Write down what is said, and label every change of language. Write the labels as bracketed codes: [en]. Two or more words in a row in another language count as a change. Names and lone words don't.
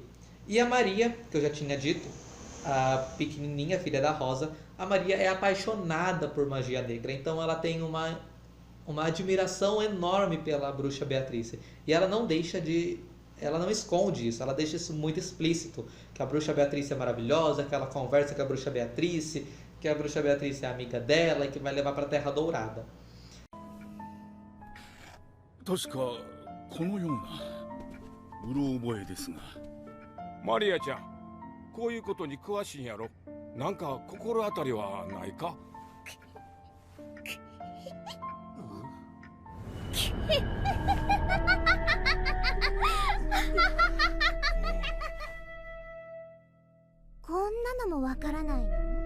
[pt] E a Maria, que eu já tinha dito, a pequenininha filha da Rosa, a Maria é apaixonada por magia negra, então ela tem uma admiração enorme pela bruxa Beatriz. E ela não esconde isso, ela deixa isso muito explícito, que a bruxa Beatriz é maravilhosa, que ela conversa com a bruxa Beatriz, que a bruxa Beatriz é amiga dela e que vai levar para a Terra Dourada. [ja] 確かこのようなうろ覚えですが。マリアちゃん、こういうことに詳しいんやろ。なんか心当たりはないか？こんなのもわからないの？